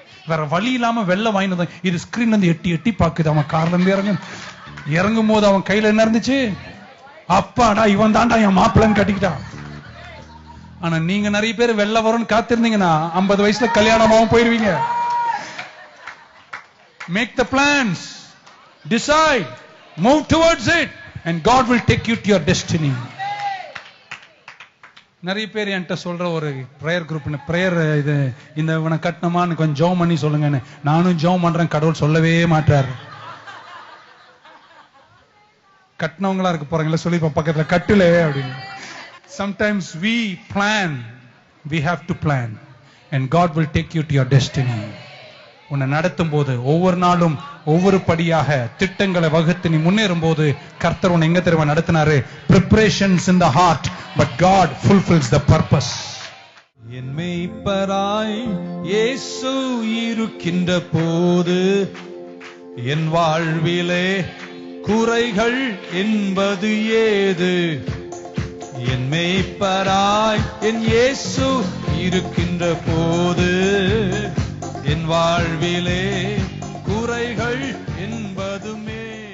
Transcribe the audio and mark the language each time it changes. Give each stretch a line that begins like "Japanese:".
Tamil: வேற வழி இல்லாம வெள்ளை வாங்கினது. இது ஸ்கிரீன் வந்து எட்டி எட்டி பாக்குது. அவன் கார்ல இருந்து இறங்கும் போது அவன் கையில என்ன இருந்துச்சு, அப்பாடா இவன் தாண்டா என் மாப்பிள்ளன்னு கட்டிக்கிட்டான். ஆனா நீங்க நிறைய பேர் வெள்ள வரும்னு காத்திருந்தீங்கன்னா 50 வயசுல கல்யாணமாவும் போயிருவீங்க.
English: Make the plans, decide, move towards it, and God will take you to your destiny.
Tamil: நிறைய பேர் என்கிட்ட சொல்ற ஒரு பிரேயர் குரூப், பிரேயர் இது இந்த இவனை கட்டணுமான்னு கொஞ்சம் ஜெபம் பண்ணி சொல்லுங்கன்னு. நானும் ஜெபம் பண்றேன், கடவுள் சொல்லவே மாட்டார். கட்டினவங்களா இருக்க போறாங்களா சொல்லி பக்கத்துல கட்டுல அப்படின்னு.
English: Sometimes we plan, we have to plan, and God will take you to your destiny.
Tamil: உன்னை நடத்தும் போது ஒவ்வொரு நாளும் ஒவ்வொரு படியாக திட்டங்களை வகுத்து நீ முன்னேறும் போது கர்த்தர் உன்னை எங்க தெரியுமா நடத்தினாரு?
English: Preparations in the heart, but God fulfills the purpose.
Tamil: என் மேய்ப்பராய் இயேசு இருக்கின்ற போது என் வாழ்விலே குறைகள் என்பது ஏது? என் மேய்ப்பராய் என் இயேசு இருக்கின்ற போது என் வாழ்விலே குறைகள் என்பதுமே